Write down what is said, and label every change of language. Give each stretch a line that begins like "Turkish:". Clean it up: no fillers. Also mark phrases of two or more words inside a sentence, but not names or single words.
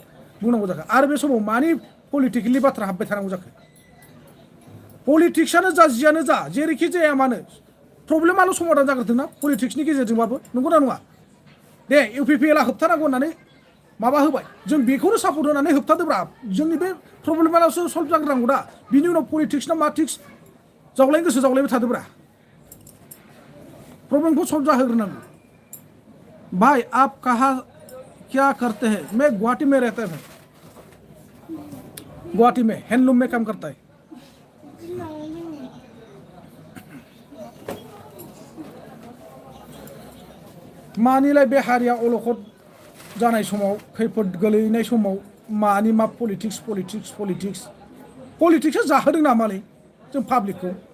Bodo: बुंनांगौ जाखो आरो बे समाव मानि पलिटिकेलनि बाथ्रा हाबबाय थानांगौ जाखो पलिटिक्सआनो जा जियानो जा जेरैखि जाया मानो प्रब्लेमाल' समाधान जाग्रोदोंना पलिटिक्सनि गेजेरजोंबाबो नंगौना नङा दे इउपिपिएलआ होबथानांगौ होननानै माबा होबाय जों बेखौनो सापर्ट होनानै होबथादोब्रा जोंनि बे प्रब्लेमाल'सो सल्भ जाग्रोनांगौ दा बिनि उनाव पलिटिक्स ना माटिक्स जावलायनो गोसो जावलायबाय थादोब्रा प्रॉब्लम को सॉल्व जाहोग्रोनांगौ
Hindi: भाई आप कहाँ क्या करते हैं मैं गुवाहाटी में रहता है गुवाहाटी में हैंडलूम में काम करता है
Bodo: मानिलाय बे हारिया अलखद जानाय समाव खैफोद गोलैनाय समाव मानि मा पलिटिक्स पलिटिक्स पलिटिक्स पलिटिक्सआ जाहोदों नामालै जों पाब्लिकखौ